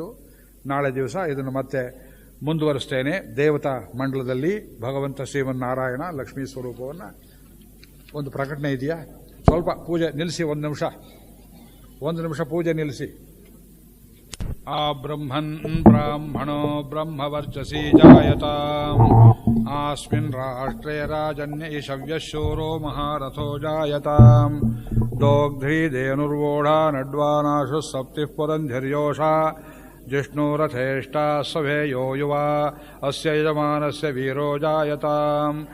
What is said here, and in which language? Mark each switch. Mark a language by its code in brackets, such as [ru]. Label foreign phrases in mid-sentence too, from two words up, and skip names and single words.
[kn] ನಾಳೆ ದಿವಸ ಇದನ್ನು ಮತ್ತೆ ಮುಂದುವರಿಸ್ತೇನೆ. ದೇವತಾ ಮಂಡಲದಲ್ಲಿ ಭಗವಂತ ಶ್ರೀಮನ್ನಾರಾಯಣ ಲಕ್ಷ್ಮೀ ಸ್ವರೂಪವನ್ನು ಒಂದು ಪ್ರಕಟಣೆ ಇದೆಯಾ? ಸ್ವಲ್ಪ ಪೂಜೆ ನಿಲ್ಲಿಸಿ, 1 ನಿಮಿಷ ಪೂಜೆ ನಿಲ್ಲಿಸಿ. [sa] ಆ ಬ್ರಹ್ಮನ್ ಬ್ರಾಹ್ಮಣೋ ಬ್ರಹ್ಮವರ್ಚಸಿ ಜಾಯತಾಂ ಆಸ್ಮಿನ್ ರಾಷ್ಟ್ರೇ ರಾಜನ್ಯ ಶವ್ಯಶೂರೋ ಮಹಾರಥೋ ಜಾಯತಾಂ ದೋಗ್ಧ್ರೀದೇನುರ್ವೋಢಾ ನಡ್ವಾನಾಶು ಸಪ್ತಿಃ ಪುರಂಧಿರ್ಯೋಷಾ ಜಿಷ್ಣುರಥೇಷ್ಟಾ ಸಭೇಯೋ ಯುವಾ ಅಸ್ಯ ಯಜಮಾನಸ್ಯ ವೀರೋ ಜಾಯತಾಂ